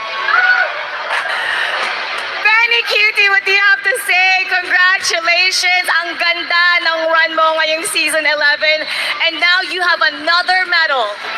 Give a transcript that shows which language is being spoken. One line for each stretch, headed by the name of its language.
English: Benny Cutie, what do you have to say? Congratulations!
Filipino: Ang ganda ng run mo ngayong season 11.
English: And now you have another medal.